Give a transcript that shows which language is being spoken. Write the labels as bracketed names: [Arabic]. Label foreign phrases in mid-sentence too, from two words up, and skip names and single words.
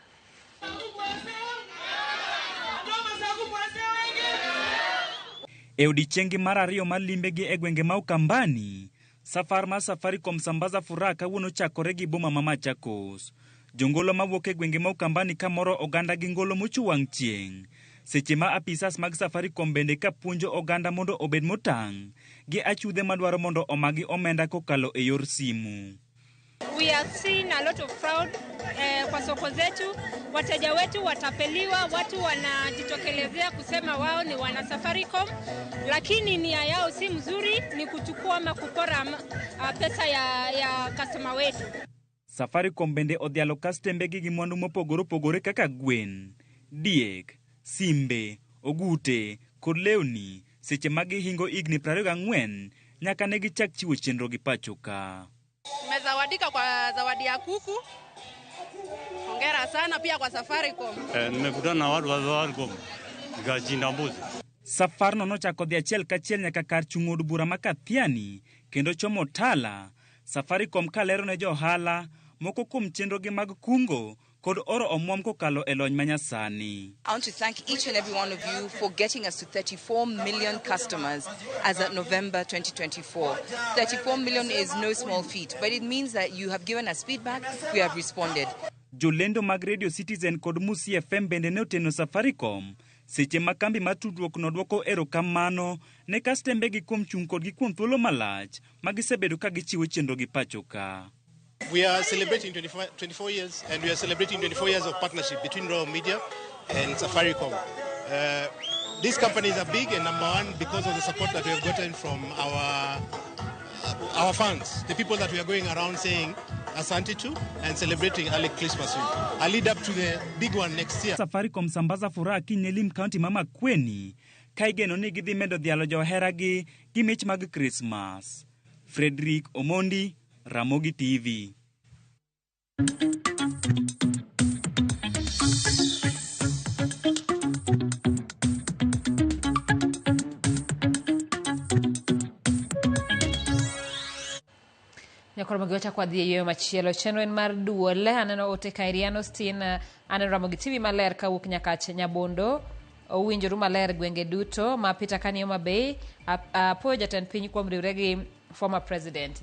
[Luo (Kenya and Tanzania)] E odiechieng' mar ariyo mar limbegi e gwenge ma Ukambani, safar mar Safaricom sambaza furaha kawuono chakore gi boma ma Machakos. Jongolo mawuok e gwenge ma Ukambani kamoro oganda gi ngolo mochuwang' chieng'. Seche ma apisas mag Safaricom bende ka puonjo oganda mondo obed motang' gi achudhe madwaro mondo omagi omenda kokalo e yor simu. [English] We have seen a lot of fraud [Swahili] kwa soko zetu. Wateja wetu watapeliwa, watu wanajitokelezea kusema wao ni wana Safaricom, lakini nia yao si mzuri, ni kuchukua ama kupora pesa ya customer wetu. [Luo (Kenya and Tanzania)] Safaricom bende odhialo kastembegi gi mwandu mopogore opogore kaka gwen, diek, simbe, ogute kod lewni seche ma gihingo igni 24 nyaka ne gichak chiwo chenro gi pacho ka. [Swahili] Nimezawadika kwa zawadi ya kuku. Hongera sana pia kwa Safaricom. Nimekutana na watu wa Safaricom nikachinda mbuzi. [Luo (Kenya and Tanzania)] Safar no nochako dhi achiel kachiel nyaka kar chung' od bura ma Kathiani kendo chomo Tala. Safaricom kalero ne johala moko kuom chenro gi mag kungo kod oro omwom kokalo e lony manyasani. [English] I want to thank each and every one of you for getting us to 34 million customers as of November 2024. 34 million is no small feat, but it means that you have given us feedback, we have responded. [Luo (Kenya and Tanzania)] Jolendo mag Radio Citizen kod Musi FM bende ne oteno Safaricom seche ma kambi ma tudruok nodwoko erokamano ne kastembegi kuom chung' kod gi kuom thuolo malach ma gisebedo ka gichiwo chenro gi pacho ka. [English] We are celebrating 24 years, and we are celebrating 24 years of partnership between Royal Media and Safaricom. These companies are big and number one because of the support that we have gotten from our fans, the people that we are going around saying Asante to and celebrating early Christmas with. I lead up to the big one next year. [Luo (Kenya and Tanzania)] Safaricom sambaza furaha Kinyelim County mama Kweni kaigeno ni gidhi medo dhialo joheragi gi mich mag Christmas. Fredrick Omondi, Ramogi TV. Nyakoro magiwacha kwa dhie yoyo machielo chenro en mar duole aneno ote Kairiano Stin aneno Ramogi TV maler kawuok nyaka Nyabondo owinjoru maler gwenge duto ma Peter Kanioma Bay apoyo jatend piny kuom riwre gi [English] former president.